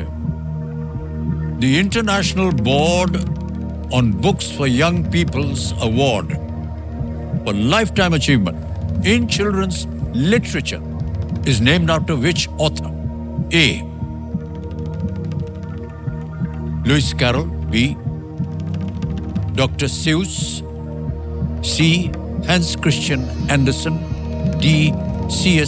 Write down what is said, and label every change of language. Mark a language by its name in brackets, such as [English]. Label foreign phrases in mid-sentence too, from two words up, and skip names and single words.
[English] The International Board on Books for Young People's Award for Lifetime Achievement in Children's Literature is named after which author? ए, लुइस कैरल, B, Dr. Seuss, C, Hans Christian Andersen, D, C.S.